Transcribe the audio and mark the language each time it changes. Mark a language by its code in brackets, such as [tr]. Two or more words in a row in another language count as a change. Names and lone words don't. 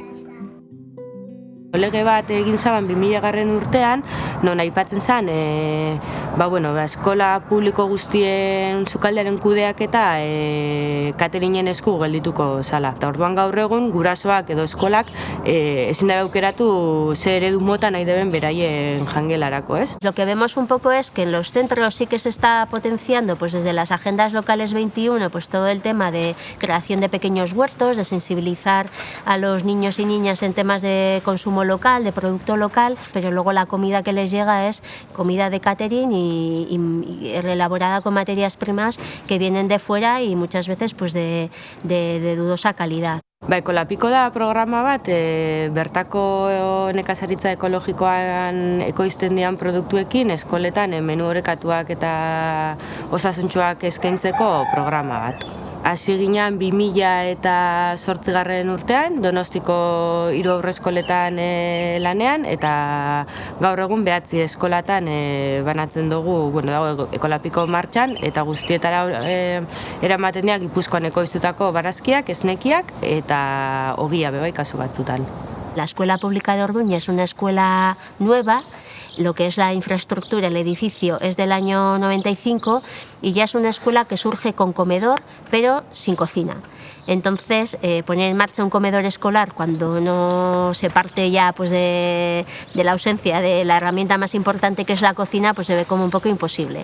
[eu] Lege bat egin zaban 2000 urtean, non aipatzen zen, eskola publiko guztien sukaldearen kudeak eta katerinen esku geldituko zala. Eta orduan gaur egun, gurasoak edo eskolak ezin da aukeratu ze eredu mota nahi deben beraien jangelarako, ez? [es] Lo que vemos un poco es que en los centros sí que se está potenciando desde las agendas locales 21 todo el tema de creación de pequeños huertos, de sensibilizar a los niños y niñas en temas de consumo local, de producto local, pero luego la comida que les llega es comida de catering y elaborada con materias primas que vienen de fuera y muchas veces de dudosa calidad. [eu] Ekolapiko da programa bat, bertako nekazaritza ekologikoan ekoizten dian produktuekin eskoletan menu orekatuak eta osasuntsuak eskaintzeko programa bat. Hasi ginen 2008 urtean, Donostiko 3 aurreskoletan lanean, eta gaur egun 9 eskolatan banatzen dugu, dago Ekolapiko martxan, eta guztietara eramaten dira Gipuzkoan ekoiztutako barazkiak, esnekiak, eta ogia bebai kasu batzutan. [es] La escuela pública de Orduña es una escuela nueva, lo que es la infraestructura, el edificio es del año 95 y ya es una escuela que surge con comedor pero sin cocina. Entonces, poner en marcha un comedor escolar cuando no se parte ya pues, de la ausencia de la herramienta más importante que es la cocina, pues se ve como un poco imposible.